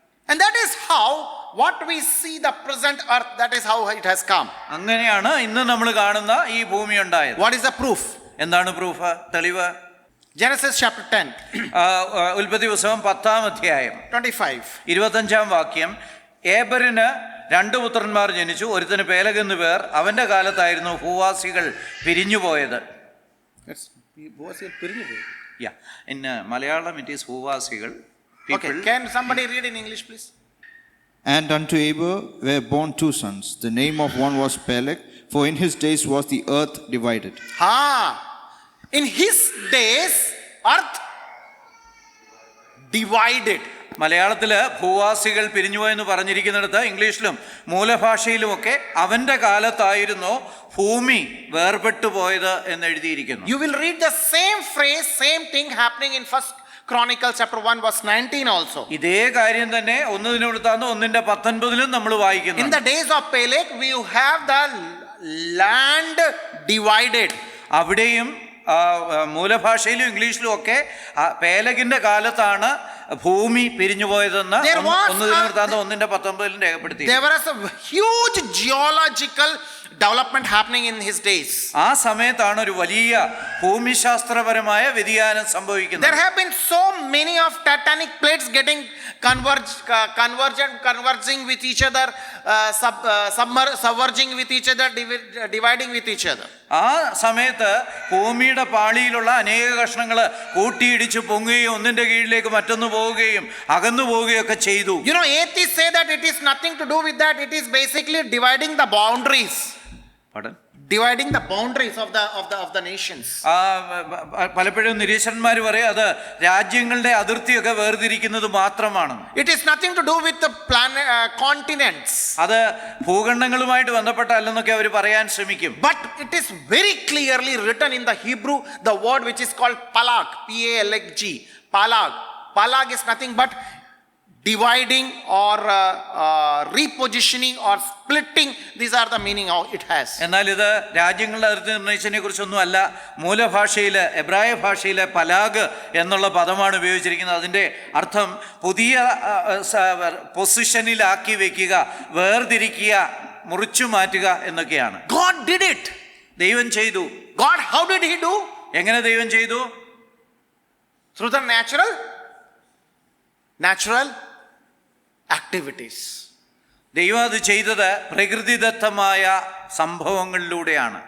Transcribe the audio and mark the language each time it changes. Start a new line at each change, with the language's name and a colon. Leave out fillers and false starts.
English: And that is how what we see the present earth, that is how it has come.
Malayalam: അങ്ങനെയാണ് ഇന്ന് നമ്മൾ കാണുന്ന ഈ ഭൂമി ഉണ്ടായത്.
English: What is the proof?
Malayalam: എന്താണ് പ്രൂഫ്, തെളിവ്?
English: Genesis chapter 10.
Malayalam: ഉൽപ്പത്തി പുസ്തകം 10-ാം അധ്യായം
English: 25.
Malayalam: 25-ാം വാക്യം. ഏബറിന് 2 പുത്രന്മാർ ജനിച്ചു, ഒരുത്തന് പേലഗ് എന്ന് പേർ. അവന്റെ കാലത്തായിരുന്നു ഭൂവാസികൾ പിരിഞ്ഞുപോയത്.
English: In Malayalam it is ഭൂവാസികൾ. Okay, can somebody read in English please? And unto Eber were born 2 sons. The name of one was Peleg, for in his days was the earth divided. In his days earth divided.
Malayalam: മലയാളത്തിൽ ഭൂവാസികൾ പിരിഞ്ഞുപോയെന്ന് പറഞ്ഞിരിക്കുന്നിടത്ത് ഇംഗ്ലീഷിലും മൂലഭാഷയിലുമൊക്കെ അവന്റെ കാലത്തായിരുന്നു ഭൂമി വേർപെട്ടു പോയത് എന്ന് എഴുതിയിരിക്കുന്നു.
English: You will read the same phrase, same thing happening in First Chronicles chapter 1 verse 19 also.
Malayalam: ഇതേ കാര്യം തന്നെ 1-19 നമ്മൾ വായിക്കുന്നു.
English: In the days of Peleg we have the land divided.
Malayalam: അവിടെയും മൂലഭാഷയിലും ഇംഗ്ലീഷിലും ഒക്കെ പേലഗിന്റെ കാലത്താണ് ഭൂമി പിരിഞ്ഞുപോയതെന്ന് 1-19 രേഖപ്പെടുത്തി.
English: There was a huge geological development happening in his days.
Malayalam: ആ സമയത്താണ് ഒരു വലിയ ഭൂമിശാസ്ത്രപരമായ വ്യതിയാനം സംഭവിക്കുന്നത്.
English: There have been so many of tectonic plates getting converging with each other, submerging with each other, dividing with each other.
Malayalam: ആ സമയത്ത് ഭൂമിയുടെ പാളിയിലുള്ള അനേക കഷ്ണങ്ങൾ കൂട്ടിയിടിച്ച് പൊങ്ങുകയും ഒന്നിന്റെ കീഴിലേക്ക് മറ്റൊന്ന് പോവുകയും അകന്നു പോവുകയും ഒക്കെ ചെയ്തു.
English: You know, atheists say that it is nothing to do with that. It is basically dividing the boundaries. Pardon? dividing the boundaries of the nations.
Malayalam: പലപ്പോഴും നിരീശ്വരന്മാർ പറയും അത് രാജ്യങ്ങളുടെ അതിർത്തിയൊക്കെ വേർതിരിക്കുന്നത് മാത്രമാണ്.
English: It is nothing to do with the continents.
Malayalam: അത് ഭൂഖണ്ഡങ്ങളുമായിട്ട് ബന്ധപ്പെട്ടല്ലെന്നൊക്കെ അവർ പറയാൻ ശ്രമിക്കും.
English: But it is very clearly written in the Hebrew, the word which is called palag, P-A-L-A-G, palag. Palag is nothing but dividing or repositioning or splitting. These are the meaning of it has.
Malayalam: എന്നാൽ ഇത് രാജ്യങ്ങളുടെ അതിർത്തി നിർണയിച്ചതിനെ കുറിച്ചൊന്നും അല്ല. മൂലഭാഷയിലെ എബ്രായ ഭാഷയിലെ പലാഗ് എന്നുള്ള പദമാണ് ഉപയോഗിച്ചിരിക്കുന്നത്. അതിൻ്റെ അർത്ഥം പുതിയ പൊസിഷനിലാക്കി വെക്കുക, വേർതിരിക്കുക, മുറിച്ചു മാറ്റുക എന്നൊക്കെയാണ്.
English: God did it.
Malayalam: ദൈവം ചെയ്തു.
English: God, how did he do?
Malayalam: എങ്ങനെ ദൈവം ചെയ്തു?
English: Through the natural activities.
Malayalam: ദൈവം അത് ചെയ്തത് പ്രകൃതിദത്തമായ സംഭവങ്ങളിലൂടെയാണ്.